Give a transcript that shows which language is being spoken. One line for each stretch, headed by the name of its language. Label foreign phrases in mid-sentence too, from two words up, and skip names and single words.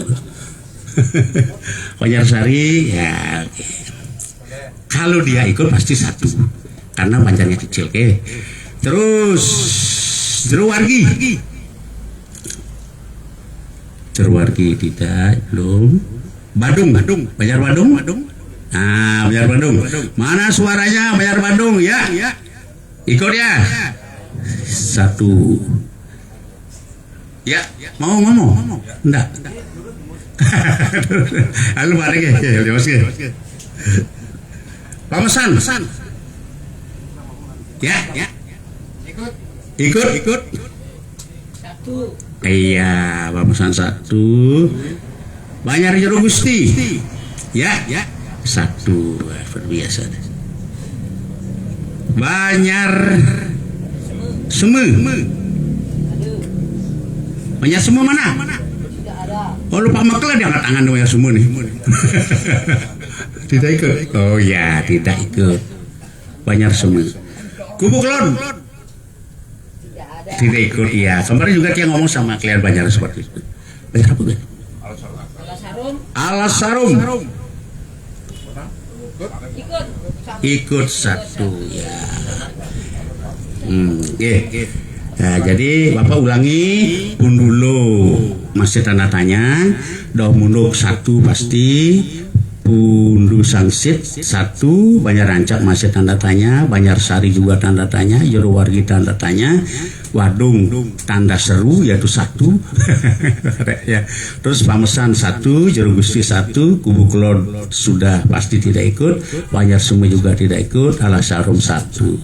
Indonesian: Banjar Sari ya. Kalau dia ikut pasti satu, karena banjarnya kecil. Oke. Terus Jeruwargi tidak, belum. Badung, Banjar Badung. Nah, Banjar Badung. Mana suaranya Banjar Badung ya? Ikut ya. Satu. Ya, mau ngomong? Enggak. Halo Pak Rege, ya Mas. Pamesan. Ya. Ikut. Satu. Iya, Pamesan satu. Banjar Jero Gusti. Ya. Satu. Biasa. Banjar Seme. Banjar Seme mana? Oh, lupa Makla dia angkat tangan Banjar Seme nih. Tidak ikut. Oh ya, tidak ikut. Banjar Seme. Kubu Klon. Tidak ikut, iya. Kemarin juga dia ngomong sama klien Banjar seperti itu. Banjar apa kan? Alas Sarum. Ikut satu ya. Nah, jadi Bapak ulangi pun dulu masih tanda tanya. Daun munduk satu pasti. Pundu Sangsit satu, Banjar Rancak masih tanda tanya, Banjar Sari juga tanda tanya, Jeruwargi tanda tanya, Wadung tanda seru yaitu satu. Ya. Terus Pamesan satu, Jero Gusti satu, Kubu Klon sudah pasti tidak ikut, Banjar Seme juga tidak ikut, Alas Sarum satu.